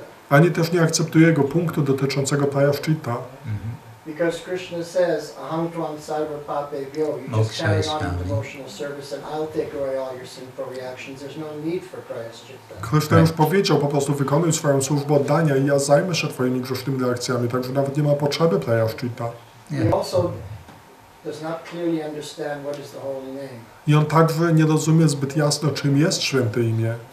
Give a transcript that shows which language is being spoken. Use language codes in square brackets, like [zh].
[pl] Ani też nie akceptuje jego punktu dotyczącego prayaschitta. [en] Because Krishna says, [sa] aham tvam sarva papebhyo, [en] you just carry on in devotional service and I'll take away all your sinful reactions. There's no need for prayaschitta. [pl] Krishna już powiedział, po prostu wykonuj swoją służbę oddania i ja zajmę się twoimi grzesznymi reakcjami, także nawet nie ma potrzeby prayaschitta. [en] He also does not clearly understand what is the holy name. [pl] I on także nie rozumie zbyt jasno, czym jest święte imię.